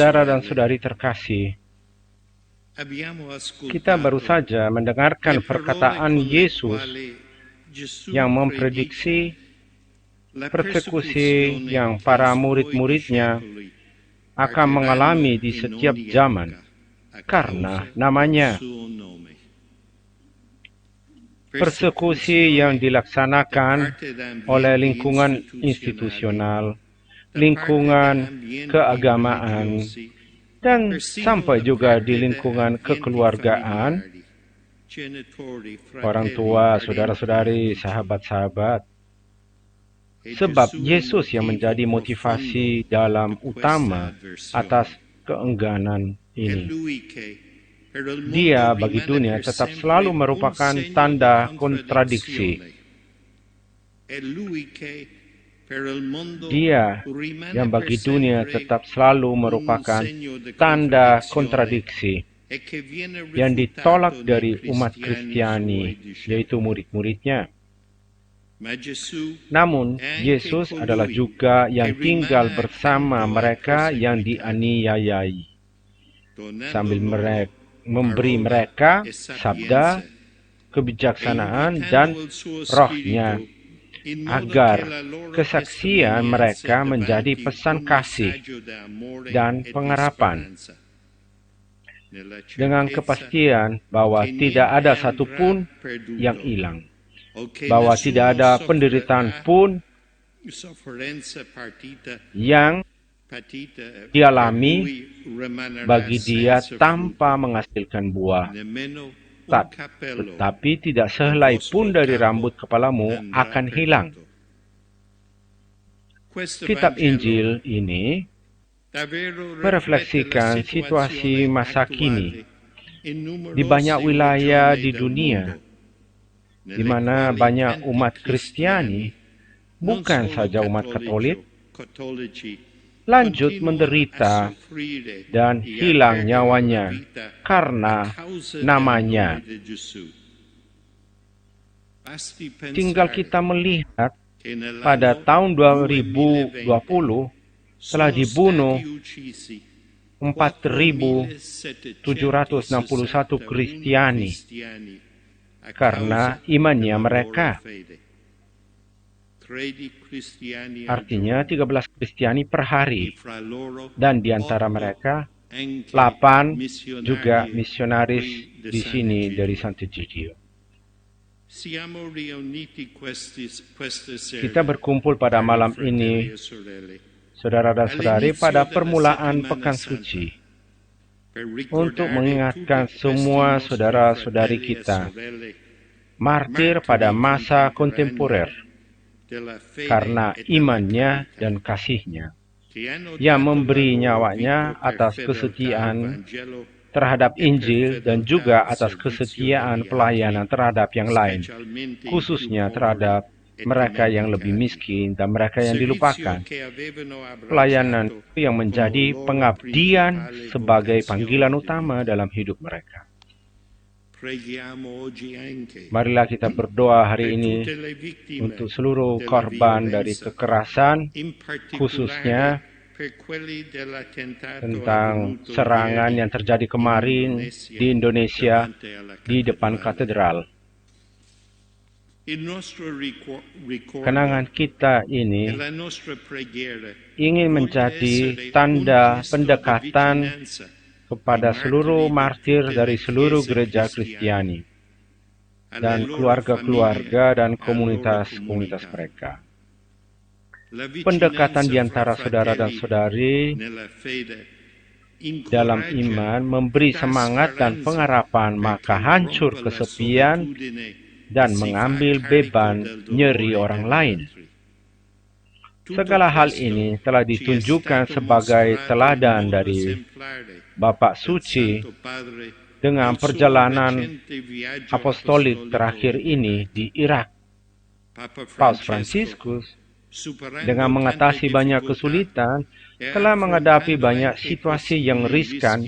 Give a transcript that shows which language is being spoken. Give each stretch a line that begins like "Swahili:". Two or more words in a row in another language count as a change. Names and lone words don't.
Indonesian: Saudara dan
Italian: sorelle,
Indonesian: saudari terkasih,
Italian: abbiamo
Indonesian: kita baru
Italian: ascoltato
Indonesian: saja mendengarkan
Italian: le parole
Indonesian: perkataan
Italian: con le
Indonesian: Yesus
Italian: quali Gesù
Indonesian: yang
Italian: predica
Indonesian: memprediksi
Italian: la
Indonesian: persekusi
Italian: persecuzione
Indonesian: yang
Italian: che i
Indonesian: para
Italian: suoi
Indonesian: murid-muridnya
Italian: discepoli
Indonesian: akan mengalami di
Italian: in
Indonesian: setiap
Italian: ogni
Indonesian: zaman
Italian: epoca a
Indonesian: karena
Italian: causa del
Indonesian: namanya.
Italian: suo nome.
Indonesian: Persekusi yang
Italian: da
Indonesian: dilaksanakan
Italian: parte da
Indonesian: oleh
Italian: ambienti
Indonesian: lingkungan
Italian: istituzionali,
Indonesian: institusional,
Italian: da parte da
Indonesian: lingkungan
Italian: ambienti
Indonesian: keagamaan,
Italian: religiosi,
Indonesian: dan
Italian: persino
Indonesian: sampai
Italian: da
Indonesian: juga di
Italian: parte da
Indonesian: lingkungan
Italian: ambienti
Indonesian: kekeluargaan,
Italian: familiari, genitori,
Indonesian: orang
Italian: fratelli,
Indonesian: tua,
Italian: parenti,
Indonesian: saudara-saudari,
Italian: amici.
Indonesian: sahabat-sahabat.
Italian: E
Indonesian: Sebab
Italian: Gesù è il
Indonesian: Yesus yang
Italian: motivo
Indonesian: menjadi
Italian: profondo
Indonesian: motivasi di dalam
Italian: questa
Indonesian: utama
Italian: avversione.
Indonesian: atas keengganan
Italian: È
Indonesian: ini.
Italian: Lui che per il mondo
Indonesian: Dia bagi
Italian: rimane
Indonesian: dunia
Italian: per
Indonesian: tetap
Italian: sempre
Indonesian: selalu
Italian: un
Indonesian: merupakan
Italian: segno di
Indonesian: tanda kontradiksi.
Italian: contraddizione. È Lui che per il mondo
Indonesian: Dia
Italian: rimane
Indonesian: yang
Italian: per
Indonesian: bagi dunia
Italian: sempre
Indonesian: tetap selalu
Italian: un
Indonesian: merupakan
Italian: segno di
Indonesian: tanda
Italian: contraddizione
Indonesian: kontradiksi
Italian: e che viene
Indonesian: yang ditolak
Italian: rifutato nei
Indonesian: dari umat
Italian: cristiani
Indonesian: Kristiani,
Italian: suoi discepoli.
Indonesian: yaitu murid-muridnya.
Italian: Ma Gesù
Indonesian: Namun,
Italian: è anche
Indonesian: Yesus adalah
Italian: colui
Indonesian: juga
Italian: che
Indonesian: yang tinggal
Italian: rimane
Indonesian: bersama
Italian: accanto ai
Indonesian: mereka yang
Italian: perseguitati,
Indonesian: dianiayai,
Italian: donando
Indonesian: sambil
Italian: loro
Indonesian: memberi
Italian: parola
Indonesian: mereka
Italian: e
Indonesian: sabda,
Italian: sapienza e
Indonesian: kebijaksanaan, dan
Italian: invitando il suo
Indonesian: rohnya,
Italian: spirito in modo che
Indonesian: agar
Italian: la loro
Indonesian: kesaksian
Italian: testimonianza
Indonesian: mereka menjadi
Italian: davanti
Indonesian: pesan
Italian: un
Indonesian: kasih
Italian: messaggio d'amore
Indonesian: dan
Italian: e di
Indonesian: pengharapan,
Italian: speranza, nella
Indonesian: dengan
Italian: certezza
Indonesian: kepastian bahwa
Italian: che
Indonesian: tidak
Italian: niente
Indonesian: ada
Italian: andrà
Indonesian: satupun yang
Italian: perduto
Indonesian: hilang,
Italian: o che
Indonesian: bahwa tidak
Italian: nessuno
Indonesian: ada penderitaan
Italian: soffrirà
Indonesian: pun
Italian: sofferenza
Indonesian: yang
Italian: patita per
Indonesian: dialami
Italian: lui rimanerà
Indonesian: bagi dia
Italian: senza
Indonesian: tanpa
Italian: frutto,
Indonesian: menghasilkan buah.
Italian: nemmeno un Tat, cappello
Indonesian: tetapi tidak
Italian: del
Indonesian: sehelai
Italian: vostro
Indonesian: pun dari
Italian: capo
Indonesian: rambut kepalamu
Italian: andrà
Indonesian: akan hilang.
Italian: perduto. Questo
Indonesian: Kitab
Italian: Vangelo
Indonesian: Injil ini
Italian: davvero riflette la
Indonesian: merefleksikan situasi
Italian: situazione
Indonesian: masa kini
Italian: attuale in
Indonesian: di banyak
Italian: numerose
Indonesian: wilayah
Italian: regioni
Indonesian: di
Italian: del
Indonesian: dunia,
Italian: mondo,
Indonesian: di
Italian: nelle
Indonesian: mana
Italian: quali
Indonesian: banyak
Italian: tanti
Indonesian: umat
Italian: cristiani,
Indonesian: Kristiani,
Italian: non
Indonesian: bukan
Italian: solo
Indonesian: saja umat Katolik,
Italian: cattolici,
Indonesian: lanjut
Italian: continuano a
Indonesian: menderita
Italian: soffrire
Indonesian: dan
Italian: e a
Indonesian: hilang
Italian: perdere la
Indonesian: nyawanya
Italian: vita a
Indonesian: karena
Italian: causa del
Indonesian: namanya.
Italian: nome di Gesù. Basti
Indonesian: Tinggal
Italian: pensare
Indonesian: kita melihat
Italian: che
Indonesian: pada
Italian: nell'anno
Indonesian: tahun
Italian: 2020
Indonesian: 2020 telah
Italian: sono
Indonesian: dibunuh
Italian: stati uccisi 4.761
Indonesian: 4.761 Kristiani
Italian: cristiani a
Indonesian: karena
Italian: causa
Indonesian: imannya
Italian: della
Indonesian: mereka.
Italian: loro fede. 13 cristiani al
Indonesian: Artinya
Italian: giorno
Indonesian: 13 Kristiani per
Italian: e
Indonesian: hari,
Italian: fra loro
Indonesian: dan di antara
Italian: 8
Indonesian: mereka
Italian: anche
Indonesian: 8 juga
Italian: missionari
Indonesian: misionaris
Italian: qui
Indonesian: di sini dari
Italian: Sant'Egidio.
Indonesian: Sant'Egidio.
Italian: Siamo riuniti questa sera,
Indonesian: Kita berkumpul pada
Italian: cari
Indonesian: malam
Italian: fratelli
Indonesian: ini,
Italian: e sorelle,
Indonesian: saudara dan saudari,
Italian: all'inizio
Indonesian: pada
Italian: della
Indonesian: permulaan
Italian: settimana
Indonesian: Pekan
Italian: santa,
Indonesian: Suci,
Italian: per
Indonesian: untuk
Italian: ricordare
Indonesian: mengingatkan
Italian: tutti
Indonesian: semua
Italian: questi nostri
Indonesian: saudara-saudari
Italian: fratelli e
Indonesian: kita,
Italian: sorelle
Indonesian: martir pada
Italian: martiri
Indonesian: masa
Italian: contemporanei
Indonesian: kontemporer,
Italian: della fede
Indonesian: karena
Italian: e della
Indonesian: imannya
Italian: carità,
Indonesian: dan kasihnya,
Italian: che hanno
Indonesian: yang
Italian: dato la
Indonesian: memberi
Italian: loro
Indonesian: nyawanya
Italian: vita per
Indonesian: atas
Italian: fedeltà al
Indonesian: kesetiaan
Italian: Vangelo
Indonesian: terhadap
Italian: e per
Indonesian: Injil dan
Italian: fedeltà
Indonesian: juga
Italian: al
Indonesian: atas
Italian: servizio
Indonesian: kesetiaan
Italian: degli
Indonesian: pelayanan
Italian: altri,
Indonesian: terhadap yang lain,
Italian: specialmente i più
Indonesian: khususnya
Italian: poveri
Indonesian: terhadap
Italian: e
Indonesian: mereka yang lebih
Italian: dimenticati.
Indonesian: miskin dan mereka yang
Italian: Servizio
Indonesian: dilupakan.
Italian: che avevano
Indonesian: Pelayanan
Italian: abbracciato
Indonesian: itu yang
Italian: come
Indonesian: menjadi
Italian: loro
Indonesian: pengabdian
Italian: principale
Indonesian: sebagai
Italian: vocazione
Indonesian: panggilan
Italian: di
Indonesian: utama
Italian: vita.
Indonesian: dalam hidup mereka.
Italian: Preghiamo oggi anche
Indonesian: Marilah kita berdoa hari
Italian: per
Indonesian: ini
Italian: tutte le vittime
Indonesian: untuk seluruh
Italian: della
Indonesian: korban dari
Italian: violenza,
Indonesian: kekerasan,
Italian: in particolare
Indonesian: khususnya
Italian: per quelli dell'attentato
Indonesian: tentang
Italian: avvenuto
Indonesian: serangan
Italian: ieri
Indonesian: yang terjadi
Italian: in
Indonesian: kemarin di Indonesia
Italian: davanti alla
Indonesian: di depan
Italian: cattedrale.
Indonesian: katedral.
Italian: Il nostro ricordo
Indonesian: Kenangan kita
Italian: e
Indonesian: ini
Italian: la nostra preghiera
Indonesian: ingin
Italian: voglia
Indonesian: menjadi
Italian: essere un
Indonesian: tanda
Italian: gesto di
Indonesian: pendekatan
Italian: vicinanza
Indonesian: kepada
Italian: ai
Indonesian: seluruh
Italian: martiri di
Indonesian: martir
Italian: tutte
Indonesian: dari
Italian: le
Indonesian: seluruh
Italian: chiese
Indonesian: gereja
Italian: cristiane,
Indonesian: Kristiani
Italian: alle
Indonesian: dan
Italian: loro
Indonesian: keluarga-keluarga
Italian: famiglie
Indonesian: dan
Italian: e alle loro
Indonesian: komunitas-komunitas
Italian: comunità.
Indonesian: mereka.
Italian: La
Indonesian: Pendekatan
Italian: vicinanza
Indonesian: di
Italian: fra
Indonesian: antara saudara dan
Italian: fratelli
Indonesian: saudari
Italian: nella fede
Indonesian: dalam
Italian: incoraggia
Indonesian: iman memberi
Italian: dà
Indonesian: semangat dan
Italian: speranza
Indonesian: pengharapan,
Italian: perché
Indonesian: maka hancur
Italian: rompa la
Indonesian: kesepian
Italian: solitudine e
Indonesian: dan
Italian: si fa
Indonesian: mengambil
Italian: carico
Indonesian: beban
Italian: del
Indonesian: nyeri
Italian: dolore
Indonesian: orang
Italian: degli
Indonesian: lain.
Italian: altri.
Indonesian: Segala hal ini telah ditunjukkan sebagai teladan dari Bapak Suci dengan perjalanan apostolik terakhir ini di Irak. Paus Fransiskus, dengan mengatasi banyak kesulitan, telah menghadapi banyak situasi yang riskan.